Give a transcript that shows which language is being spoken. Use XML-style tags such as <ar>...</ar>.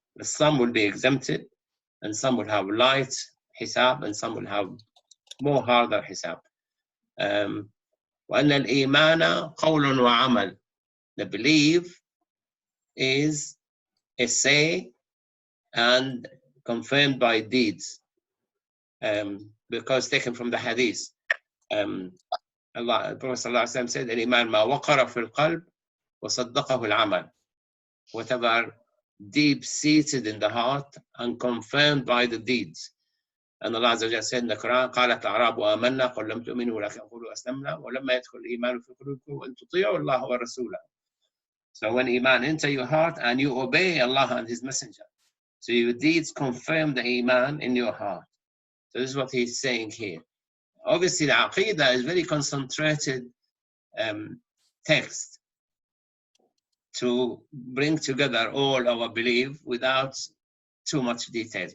<en>Some will be exempted, and some will have light hisab, and some will have more harder hisab.</en> <ar>وأن الإيمان قول وعمل.</ar> <en>The belief is a say and confirmed by deeds, because taken from the Hadith. The Prophet ﷺ said,</en> <ar>الإيمان ما وقر في القلب وصدقه العمل.</ar> <en>Whatever deep-seated in the heart and confirmed by the deeds. And Allah Azza wa Jalla said in the Quran,</en> <ar>قالت الأعراب آمنا قل لم تؤمنوا ولكن قولوا أسلمنا ولما يدخل الإيمان في قلوبكم وأن تطيعوا الله ورسوله.</ar> <en>So when Iman enter your heart and you obey Allah and His Messenger, so your deeds confirm the Iman in your heart. So this is what he's saying here. Obviously, the Aqeedah is very concentrated text to bring together all our belief without too much details.</en>